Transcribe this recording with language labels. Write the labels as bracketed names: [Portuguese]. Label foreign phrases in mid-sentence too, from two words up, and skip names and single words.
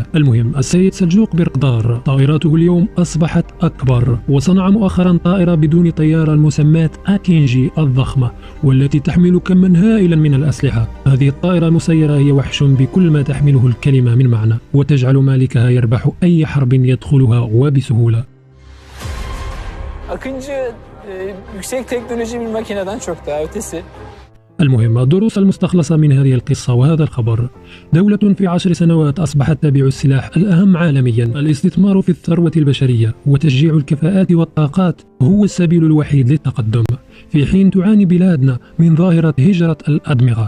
[Arabic] المهم السيد سلجوق بيرقدار طائرته اليوم أصبحت أكبر، وصنع مؤخرا طائرة بدون طيار المسماة أكينجي الضخمة، والتي تحمل كما هائلا من الأسلحة. هذه الطائرة المسيرة هي وحش بكل ما تحمله الكلمة من معنى، وتجعل مالكها يربح أي حرب يدخلها وبسهولة. [Turkish] Akıncı yüksek teknoloji bir makineden çok daha ötesi. [Arabic] المهم الدروس المستخلصة من هذه القصة وهذا الخبر: دولة في 10 سنوات أصبحت تبيع السلاح الأهم عالميا. الاستثمار في الثروة البشرية وتشجيع الكفاءات والطاقات هو السبيل الوحيد للتقدم، في حين تعاني بلادنا من ظاهرة هجرة الأدمغة.